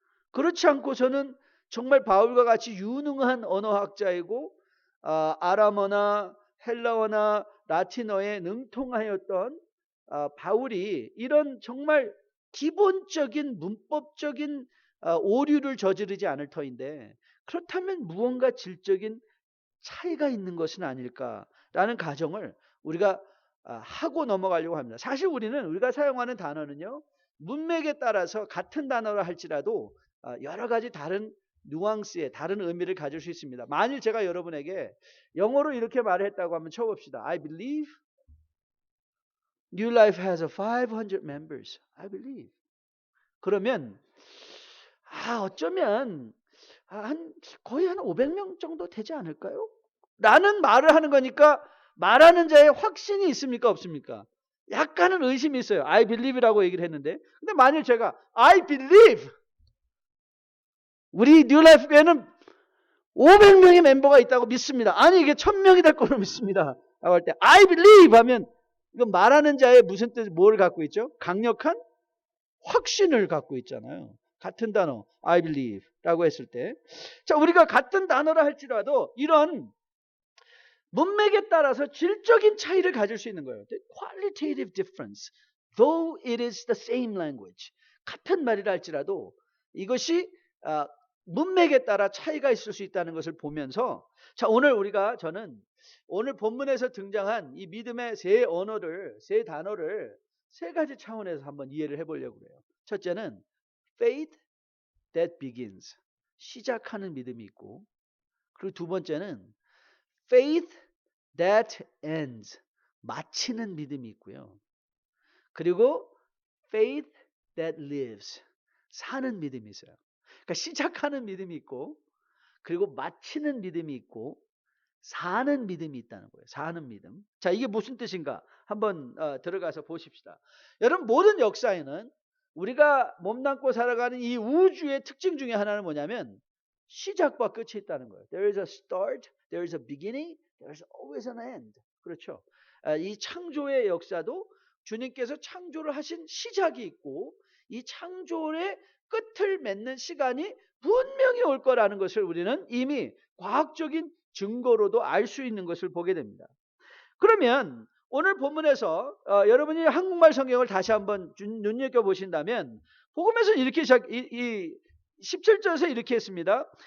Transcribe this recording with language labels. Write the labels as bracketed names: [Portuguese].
[Korean] 그렇지 않고서는 정말 바울과 같이 유능한 언어학자이고 아람어나 헬라어나 라틴어에 능통하였던 바울이 이런 정말 기본적인 문법적인 오류를 저지르지 않을 터인데, 그렇다면 무언가 질적인 차이가 있는 것은 아닐까라는 가정을 우리가 하고 넘어가려고 합니다. 사실 우리가 사용하는 단어는요, 문맥에 따라서 같은 단어라 할지라도 여러 가지 다른 뉘앙스의 다른 의미를 가질 수 있습니다. 만일 제가 여러분에게 영어로 이렇게 말을 했다고 하면 쳐봅시다. [English] I believe New Life has 500 members. I believe. [Korean] 그러면 어쩌면 거의 한 500명 정도 되지 않을까요? 라는 말을 하는 거니까 말하는 자의 확신이 있습니까 없습니까? 약간은 의심이 있어요. [English] I believe [Korean] 라고 얘기를 했는데, 근데 만일 제가 I believe 우리 뉴라이프 교회는 500명의 멤버가 있다고 믿습니다. 아니, 이게 1000명이 될 거로 믿습니다 라고 할 때 [English] I believe [Korean] 하면 이건 말하는 자의 무슨 뜻, 뭘 갖고 있죠? 강력한 확신을 갖고 있잖아요. 같은 단어 [English] I believe [Korean] 라고 했을 때, 자, 우리가 같은 단어라 할지라도 이런 문맥에 따라서 질적인 차이를 가질 수 있는 거예요. [English] Qualitative difference, though it is the same language. [Korean] 같은 말이라 할지라도 이것이 문맥에 따라 차이가 있을 수 있다는 것을 보면서 자, 저는 오늘 본문에서 등장한 이 믿음의 세 언어를, 세 단어를 세 가지 차원에서 한번 이해를 해보려고 해요. 첫째는 [English] faith that begins. [Korean] 시작하는 믿음이 있고, 그리고 두 번째는 [English] faith that ends. [Korean] 마치는 믿음이 있고요. 그리고 [English] faith that lives. [Korean] 사는 믿음이 있어요. 그러니까 시작하는 믿음이 있고, 그리고 마치는 믿음이 있고, 사는 믿음이 있다는 거예요. 사는 믿음. 자, 이게 무슨 뜻인가? 한번 들어가서 보십시다. 여러분, 모든 역사에는 우리가 몸담고 살아가는 이 우주의 특징 중에 하나는 뭐냐면 시작과 끝이 있다는 거예요. [English] There is a start, there is a beginning, there is always an end. [Korean] 그렇죠. 이 창조의 역사도 주님께서 창조를 하신 시작이 있고 이 창조의 끝을 맺는 시간이 분명히 올 거라는 것을 우리는 이미 과학적인 증거로도 알 수 있는 것을 보게 됩니다. 그러면 오늘 본문에서 여러분이 한국말 성경을 다시 한번 눈여겨보신다면 복음에서는 이렇게 17절에서 이렇게 했습니다.